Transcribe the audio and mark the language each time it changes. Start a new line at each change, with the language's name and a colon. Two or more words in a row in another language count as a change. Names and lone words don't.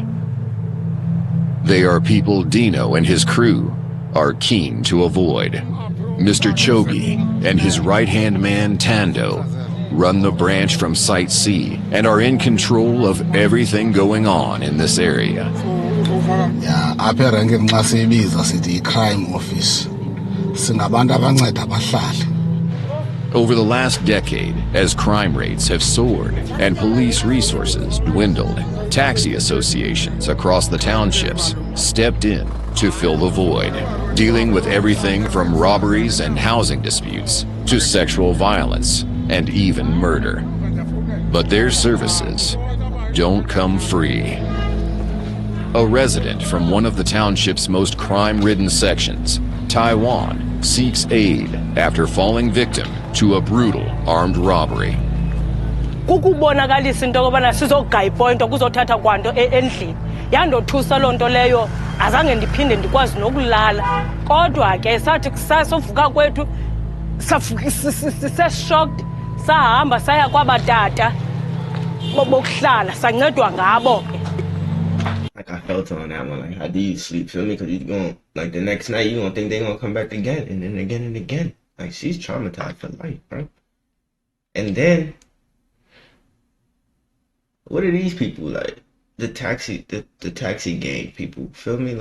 English: They are people Dino and his crew are keen to avoid. Mr. Chogi and his right-hand man Tando run the branch from Site C and are in control of everything going on in this area. Yeah,
Xhosa: apha ranking xa siyibiza sithi
English: crime office.
Xhosa: Sinabantu abanceda abahlali.
English: Over the last decade, as crime rates have soared and police resources dwindled, taxi associations across the townships stepped in to fill the void, dealing with everything from robberies and housing disputes to sexual violence and even murder. But their services don't come free. A resident from one of the township's most crime-ridden sections, Taiwan, seeks aid after falling victim to a brutal armed robbery.
Xhosa: Kukubonakalisa into yokubana sizogaya ipointo kuzothatha kwanto endlini yandothusa loo nto leyo azange ndiphinde ndikwazi nokulala kodwa ke sathi sasovuka kwethu siseshocked sahamba saya kwabatata bokuhlala sancedwa ngabo ke.
English: Like I felt on that one, like how do you sleep? Feel me? Because you going like the next night you gonna think they gonna come back again and then again and again. Like she's traumatized for life, bro. And then what are these people like? The taxi gang people. Feel me?